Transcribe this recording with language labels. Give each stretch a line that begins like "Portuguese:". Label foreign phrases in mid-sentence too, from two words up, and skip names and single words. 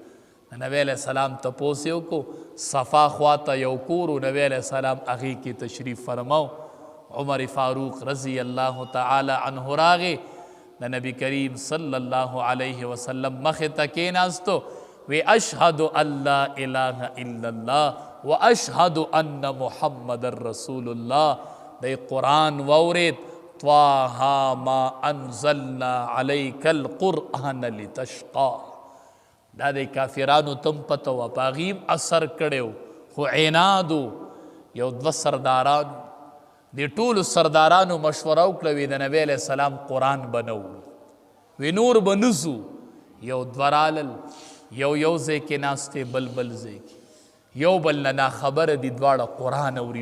Pashto: نبی
Arabic: علیہ السلام
Pashto: تپوس یې وکړو. صفا خواته یو کور و نبی
Arabic: علیہ السلام
Pashto: هغې کې تشریف فرماو. عمر فاروق
Arabic: رضی الله تعالی عنہ
Pashto: راغی د نبی کریم
Arabic: صلی الله علیه وسلم
Pashto: مخې ته کېناستو.
Arabic: وی اشهد ان لا اله الا الله و اشهد ان محمد رسول الله.
Pashto: د قرآن واورید
Arabic: طه ما انزلنا علیک القرآن لتشقى.
Pashto: دا د کافرانو تم پته وه په هغې اثر کړی و خو عنادو. یو دوه سردارانو د ټولو سردارانو مشوره وکړه وی د نبی
Arabic: علیہ السلام
Pashto: قرآن به نه وي نور به نه ځو. یو دوه رالل یو ځای کې ناستې بل ځای کې یو بل نه ناخبره دي دواړه قرآن اوري.